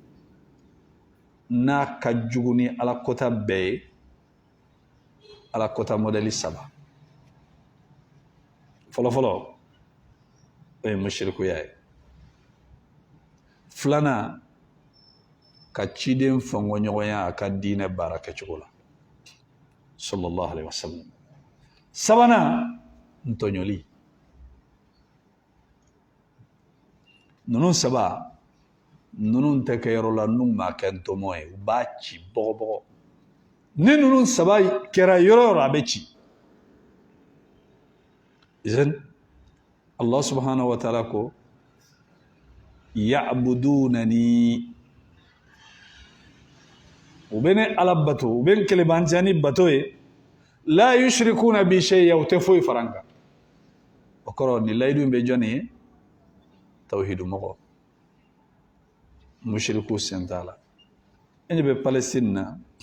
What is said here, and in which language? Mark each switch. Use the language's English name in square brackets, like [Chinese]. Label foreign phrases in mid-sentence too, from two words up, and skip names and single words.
[Bambara] n'a ka jugu ni ala kota bɛɛ ye ala kota modèle 3 fɔlɔfɔlɔ o ye mushrikuya ye filanan ka ciden fɔnkɔɲɔgɔnya a ka diinɛ baara kɛcogo la [Arabic] صلى الله عليه وسلم [Bambara] sabanan ntɔɲɔli ninnu saba ninnu tɛ kɛ yɔrɔ la n'u ma kɛ ntɔmɔ ye u b'a ci bɔgɔbɔgɔ ni ninnu saba kɛra yɔrɔ yɔrɔ a bɛ ci idan [Arabic] الله سبحانه وتعالى [Bambara] ko ya'budunani u bɛ ne ala bato u bɛ kelebantiya ni bato ye [Arabic] لا يشركون بي شيئا [Bambara] u tɛ foyi fara n kan o kɔrɔ ni layidu bɛ jɔn ye tawhidu mɔgɔ mushriku sen t'a la e ɲɛ bɛ Palestine na